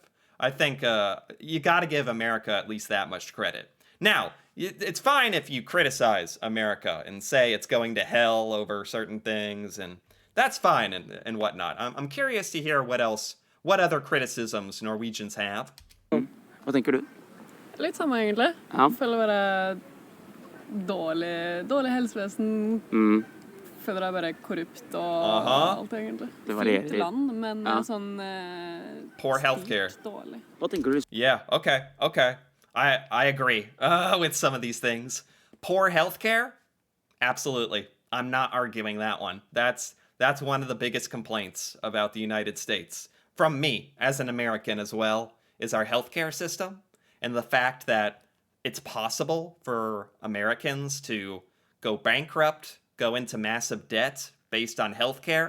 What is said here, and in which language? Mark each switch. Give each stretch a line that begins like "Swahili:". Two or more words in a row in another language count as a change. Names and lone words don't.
English: I think you got to give America at least that much credit. Now, it's fine if you criticize America and say it's going to hell over certain things, and that's fine and whatnot. I'm curious to hear what other criticisms Norwegians have.
Norwegian: Hva tenker du? Litt samme egentlig. Ja. Jeg føler bare dårlig helsevesen. Føler det bare korrupt og alt egentlig. Det varierer. Fint land, men Ja. sånn
English: Poor healthcare.
Norwegian: sykt dårlig. Hva tenker du?
English: Yeah, okay. I agree with some of these things. Poor healthcare? Absolutely. I'm not arguing that one. That's one of the biggest complaints about the United States, from me as an American as well, is our healthcare system and the fact that it's possible for Americans to go bankrupt, go into massive debt based on healthcare.